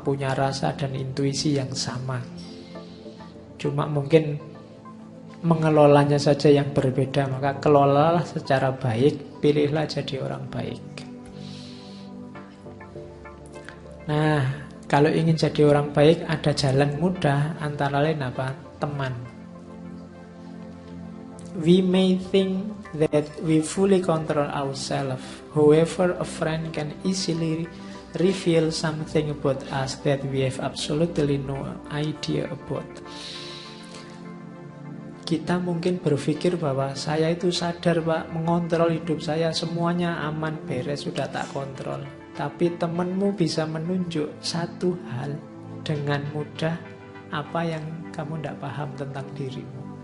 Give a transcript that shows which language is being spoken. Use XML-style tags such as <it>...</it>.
<id>Punya rasa dan intuisi yang sama. Cuma mungkin mengelolanya saja yang berbeda. Maka kelolalah secara baik. Pilihlah jadi orang baik. Nah, kalau ingin jadi orang baik, ada jalan mudah, antara lain apa? Teman.</id> <en>We may think that we fully control ourselves. However, a friend can easily reveal something about us that we have absolutely no idea about.</en> <id>Kita mungkin berpikir bahwa saya itu sadar, Pak, mengontrol hidup saya, semuanya aman, beres, sudah tak kontrol. Tapi temanmu bisa menunjuk satu hal dengan mudah apa yang kamu tidak paham tentang dirimu.</id>